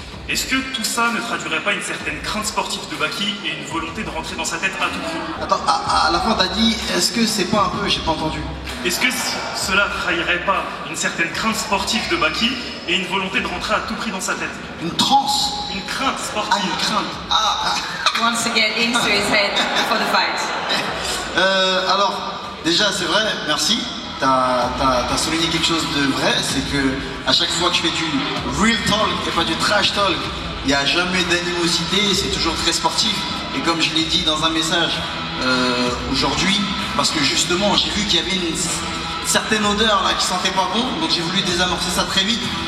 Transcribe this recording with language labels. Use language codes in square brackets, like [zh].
[fr] Est-ce que tout ça ne traduirait pas une certaine crainte sportive de Baki et une volonté de rentrer dans sa tête à tout prix? Attends, à la fin t'as dit, est-ce que c'est pas un peu, j'ai pas entendu. Est-ce que cela trahirait pas une certaine crainte sportive de Baki et une volonté de rentrer à tout prix dans sa tête? Une transe? Une crainte sportive. Ah, une crainte. Ah. [en] Wants to get into his head for the fight. [fr] Alors, déjà c'est vrai, merci. T'as souligné quelque chose de vrai, c'est que à chaque fois que je fais du real talk et pas du trash talk, il n'y a jamais d'animosité, c'est toujours très sportif. Et comme je l'ai dit dans un message aujourd'hui, parce que justement j'ai vu qu'il y avait une certaine odeur là qui sentait pas bon, donc j'ai voulu désamorcer ça très vite.